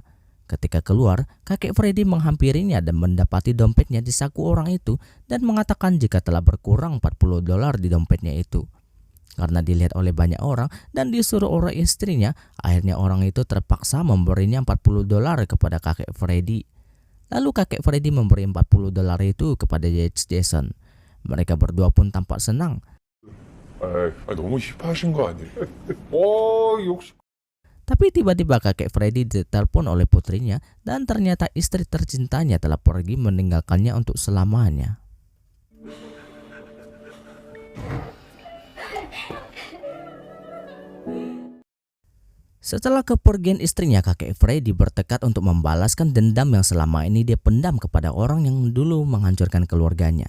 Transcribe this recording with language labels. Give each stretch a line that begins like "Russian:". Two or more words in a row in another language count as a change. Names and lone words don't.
Indonesian: Ketika keluar, kakek Freddy menghampirinya dan mendapati dompetnya di saku orang itu dan mengatakan jika telah berkurang $40 di dompetnya itu. Karena dilihat oleh banyak orang dan disuruh oleh istrinya, akhirnya orang itu terpaksa memberinya $40 kepada kakek Freddy. Lalu kakek Freddy memberi $40 itu kepada Jason. Mereka berdua pun tampak senang.
Korean: 너무 힙하신 거 아니에요? 역시.
Indonesian: Tapi tiba-tiba kakek Freddy ditelepon oleh putrinya dan ternyata istri tercintanya telah pergi meninggalkannya untuk selamanya. Setelah kepergian istrinya, kakek Freddy bertekad untuk membalaskan dendam yang selama ini dia pendam kepada orang yang dulu menghancurkan keluarganya.